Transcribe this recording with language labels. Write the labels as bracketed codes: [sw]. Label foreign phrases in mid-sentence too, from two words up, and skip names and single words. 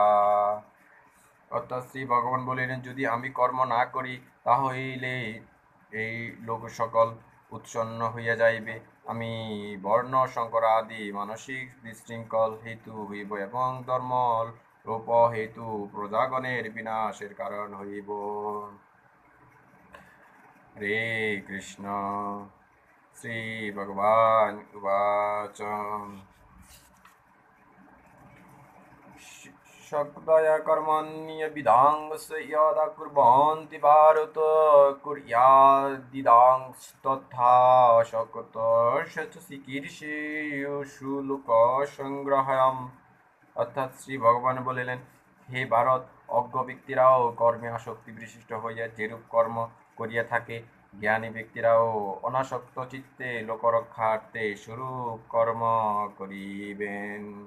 [bn] অর্থাৎ শ্রী ভগবান বলিলেন, যদি আমি কর্ম না করি তাহলে এই লোক সকল উৎসন্ন হইয়া যাইবে, আমি বর্ণ সংকর আদি মানসিক বিশৃঙ্খল হেতু হইব এবং ধর্ম রূপ হেতু প্রজাগণের বিনাশের কারণ হইব। হরে কৃষ্ণ। [sa] श्री भगवान उवाच सक्तया कर्मण्यविधांस यदा कुर्वन्ति भारत कुर्यादिदांस्तथा शकतस्य च चिकीर्षेषु लोकसंग्रहम। [bn] অর্থাৎ শ্রী ভগবান বলিলেন, হে ভারত, অজ্ঞ ব্যক্তিরাও কর্মে আসক্তি বিশিষ্ট হইয়া যেরূপ কর্ম করিয়া থাকে, জ্ঞানী ব্যক্তিরাও অনাসক্ত চিত্তে লোকরক্ষার্থে স্বরূপ কর্ম করিবেন।